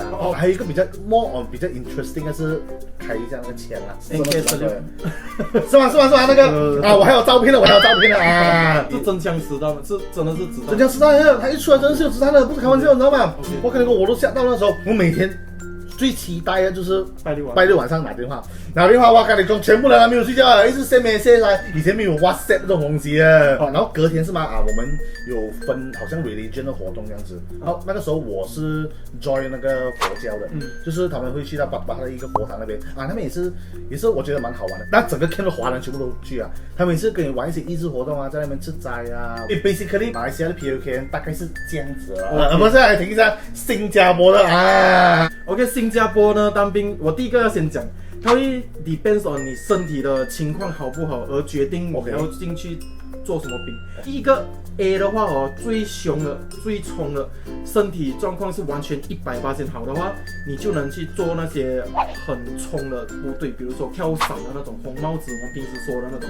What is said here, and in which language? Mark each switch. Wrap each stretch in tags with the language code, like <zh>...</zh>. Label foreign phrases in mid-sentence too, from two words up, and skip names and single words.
<zh>哦，还有一个比较 比较 interesting 的是开一下那个枪啊，是吗？那个啊，我还有照片的啊。是真枪实弹吗？是真的是子弹？真枪实弹的，他一出来真的是有子弹的，不是开玩笑，你知道吗？我跟你说，我都吓到那时候，我每天最期待的就是拜六晚上打电话，我跟你讲，全部人还没有睡觉啊，一直</zh> <en>send message</en> <zh>来，以前没有 WhatsApp 这种东西啊。然后隔天是吗？我们有分好像 religion 的活动这样子。然后那个时候我是 join 那个佛教的，就是他们会去到巴的一个佛堂那边啊，他们也是我觉得蛮好玩的。那整个 camp 的华人全部都去啊，他们也是跟你玩一些益智活动啊，在那边吃斋啊。basically 马来西亚的 POK 大概是这样子了。不是，来听一下新加坡的啊。 OK， 新加坡呢当兵，我第一个要先讲，它会</zh> <en>depends on</en> <zh>你身体的情况好不好而决定你要进去做什么兵。第一个 A 的话最凶的、最冲的，身体状况是完全100%好的话，你就能去做那些很冲的部队，比如说跳伞的那种红帽子，我们平时说的那种。</zh>